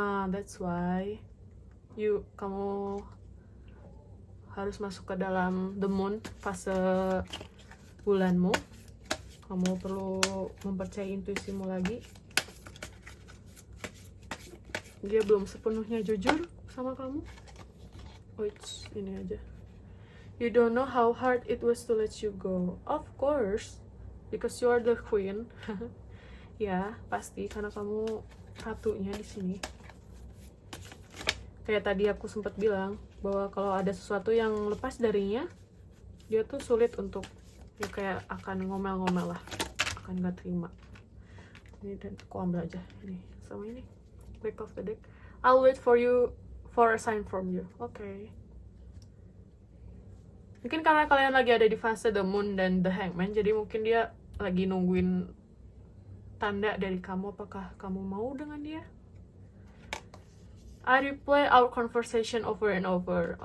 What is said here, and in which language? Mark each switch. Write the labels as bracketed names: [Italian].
[English] That's why [Indonesian] kamu harus masuk ke dalam the moon, fase bulanmu. Kamu perlu mempercayai intuisimu lagi. Dia belum sepenuhnya jujur sama kamu. Ini aja. [English] You don't know how hard it was to let you go. Of course, because you are the queen. [Indonesian] Ya, pasti karena kamu ratunya di sini. Kayak tadi aku sempat bilang bahwa kalau ada sesuatu yang lepas darinya, dia tuh sulit untuk, ya kayak akan ngomel-ngomel lah, akan gak terima. Ini, dan aku ambil aja ini sama ini, [English] back of the deck. I'll wait for a sign from you. [Indonesian] Oke. Mungkin karena kalian lagi ada di fase the moon dan the hangman, jadi mungkin dia lagi nungguin tanda dari kamu, apakah kamu mau dengan dia. [English] I replay our conversation over and over.